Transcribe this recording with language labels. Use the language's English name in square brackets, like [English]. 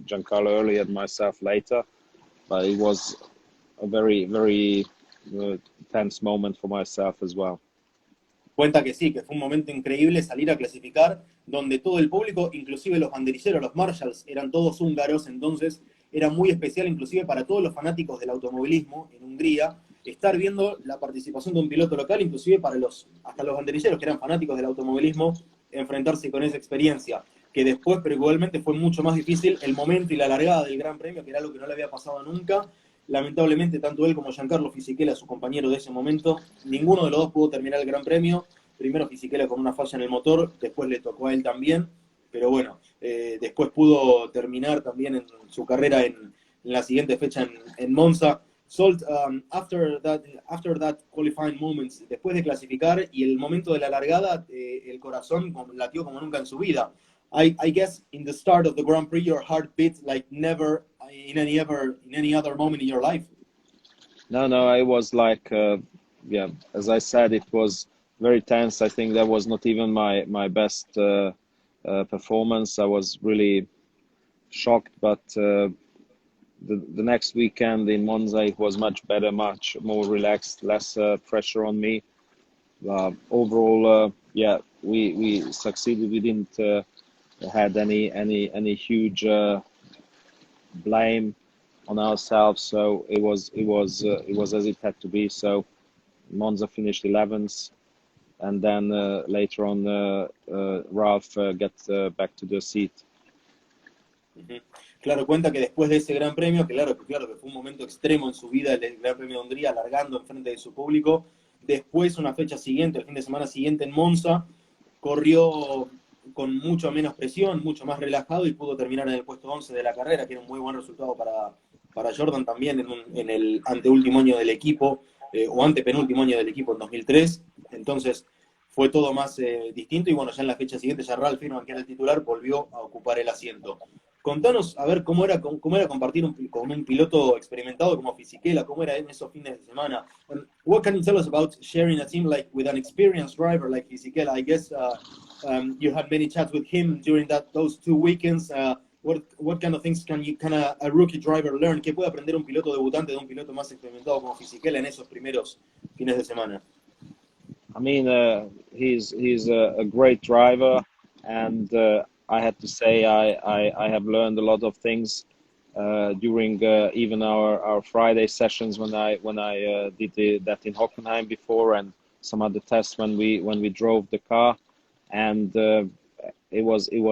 [English] Giancarlo earlier and myself later, but it was a very tense moment for myself as well. [Spanish] Cuenta que sí, que fue un momento increíble salir a clasificar, donde todo el público, inclusive los banderilleros, los marshals, eran todos húngaros, entonces era muy especial inclusive para todos los fanáticos del automovilismo en Hungría, estar viendo la participación de un piloto local, inclusive para hasta los banderilleros que eran fanáticos del automovilismo, enfrentarse con esa experiencia, que después, pero igualmente fue mucho más difícil el momento y la largada del Gran Premio, que era algo que no le había pasado nunca. Lamentablemente, tanto él como Giancarlo Fisichella, su compañero de ese momento, ninguno de los dos pudo terminar el Gran Premio. Primero Fisichella con una falla en el motor, después le tocó a él también, pero bueno, después pudo terminar también en su carrera en la siguiente fecha en Monza. Zsolt, [English] after that qualifying moment, [Spanish] después de clasificar y el momento de la largada, el corazón latió como nunca en su vida. [English] I guess in the start of the Grand Prix, your heart beat like never in any other moment in your life. No, I was like, yeah, as I said, it was very tense. I think that was not even my best performance. I was really shocked, but the next weekend in Monza, it was much better, much more relaxed, less pressure on me. Overall, yeah, we succeeded. We didn't had any huge blame on ourselves, so it was as it had to be. So Monza finished 11th, and then later on Ralph got back to the seat. [Spanish] Claro, cuenta que después de ese Gran Premio, claro que fue un momento extremo en su vida, el Gran Premio de Hungría, alargando en frente de su público. Después, una fecha siguiente, el fin de semana siguiente en Monza, corrió con mucho menos presión, mucho más relajado y pudo terminar en el puesto 11 de la carrera, que era un muy buen resultado para Jordan también en el anteúltimo año del equipo, o antepenúltimo año del equipo en 2003. Entonces fue todo más distinto y bueno, ya en la fecha siguiente ya Ralf Firman, que era el titular, volvió a ocupar el asiento. Contanos, a ver, cómo era compartir con un piloto experimentado como Fisichella, cómo era en esos fines de semana. [English] What can you tell us about sharing a team like with an experienced driver like Fisichella? I guess you had many chats with him during those 2 weekends. What kind of things can a rookie driver learn? [Spanish] ¿Qué puede aprender un piloto debutante de un piloto más experimentado como Fisichella en esos primeros fines de semana? [English] I mean, he's a great driver, and I had to say I have learned a lot of things during even our Friday sessions when I did that in Hockenheim before, and some other tests when we drove the car, and it was